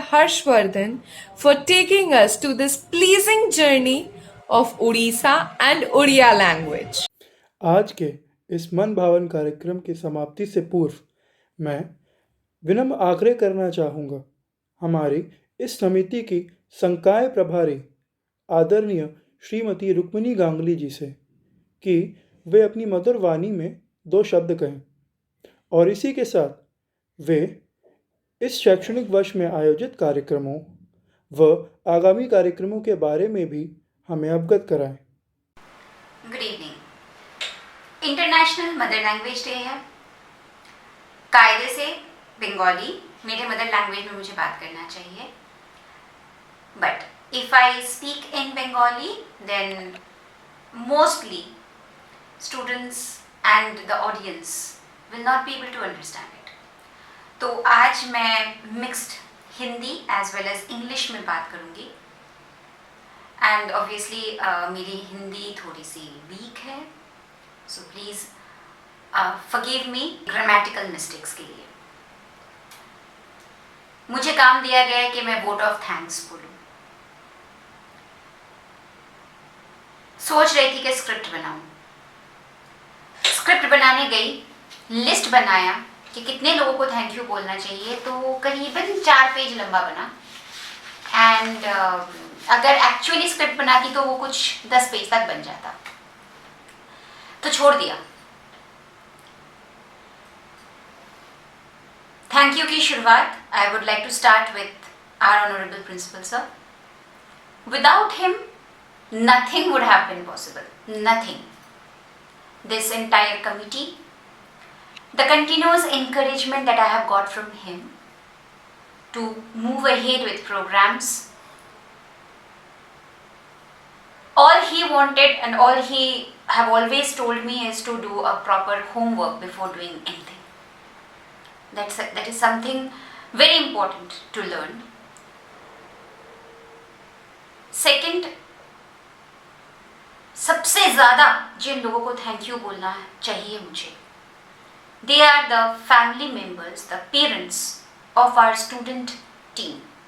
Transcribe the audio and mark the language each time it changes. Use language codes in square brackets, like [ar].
[en] Harshvardhan for taking us to this pleasing journey of Odisha and Odia language. [hi] आज के इस मन भावन कार्यक्रम की समाप्ति से पूर्व मैं विनम्र आग्रह करना चाहूँगा हमारी इस समिति की संकाय प्रभारी आदरणीय श्रीमती रुक्मिणी गांगुली जी से कि वे अपनी मधुर वाणी में 2 शब्द कहें और इसी के साथ वे इस शैक्षणिक वर्ष में आयोजित कार्यक्रमों व आगामी कार्यक्रमों के बारे में भी हमें अवगत कराएं। [en] Good evening. [hi] International mother language day है। कायदे से बंगाली मेरे मदर लैंग्वेज में मुझे बात करना चाहिए, [en] But if I speak in Bengali then mostly students and the audience will not be able to understand it. [hi] तो आज मैं mixed Hindi [en] as well as English [hi] में बात करूँगी. [en] And obviously [hi] मेरी हिंदी थोड़ी सी [en] weak है, so please forgive me grammatical mistakes [hi] के लिए. मुझे काम दिया गया है कि मैं vote of thanks बोलूँ. सोच रही थी कि स्क्रिप्ट बनाऊं. स्क्रिप्ट बनाने गई, लिस्ट बनाया कि कितने लोगों को थैंक यू बोलना चाहिए, तो करीबन 4 पेज लंबा बना. एंड अगर एक्चुअली स्क्रिप्ट बनाती तो वो कुछ 10 पेज तक बन जाता, तो छोड़ दिया. थैंक यू की शुरुआत [en] I would like to start with our honourable principal sir. Without him nothing would have been possible. Nothing. This entire committee, the continuous encouragement that I have got from him to move ahead with programs, all he wanted and all he have always told me is to do a proper homework before doing anything. That is something very important to learn. Second, [hi] सबसे ज़्यादा जिन लोगों को thank you बोलना चाहिए मुझे, [en] They are the family members, the parents of our student team.